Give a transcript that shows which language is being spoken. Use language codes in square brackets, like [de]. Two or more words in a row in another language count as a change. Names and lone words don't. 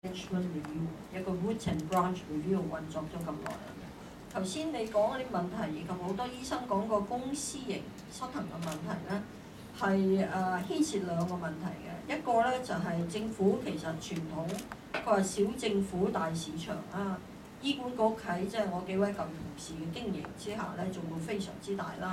[yue] review 一個 [en] root and branch review [yue] 運作咗咁耐啦。頭先你講嗰啲問題，以及好多醫生講過公私營失衡嘅問題咧，係牽涉兩個問題嘅。一個咧就係政府其實傳統，佢話小政府大市場啊。醫管局喺即係我幾位舊同事嘅經營之下咧，做到非常之大啦。